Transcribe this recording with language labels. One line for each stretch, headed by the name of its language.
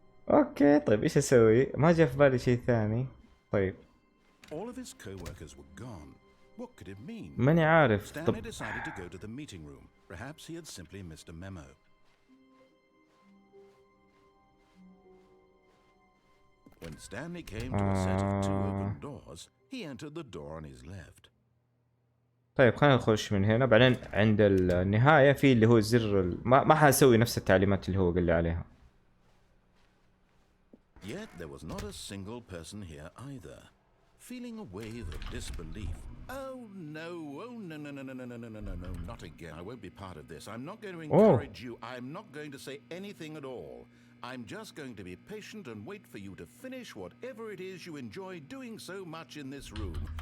Arabic: أوكي طيب إيش أسوي؟ ما جاء في بالي شيء ثاني. طيب.
English: All of his co-workers were gone. What could it mean?
Arabic: ماني عارف.
English: Stanley
Arabic: طب
English: decided to go to the meeting room. Perhaps he had simply missed a memo. When Stanley came to a set of two open doors, he entered the door on his left.
Arabic: طيب خلينا نخش من هنا، بعدين عند النهاية في اللي هو الزر ما حاسوي نفس التعليمات اللي هو قال لي عليها.
English: Yet there was not a single person here either. Feeling a wave of disbelief. Oh no, no, no, no, no, no, no, no, no, no, no, not again. I won't be part of this. I'm not going to encourage you. I'm not going to say anything at all. I'm just going to be patient and wait for you to finish whatever it is you enjoy doing so much in this room.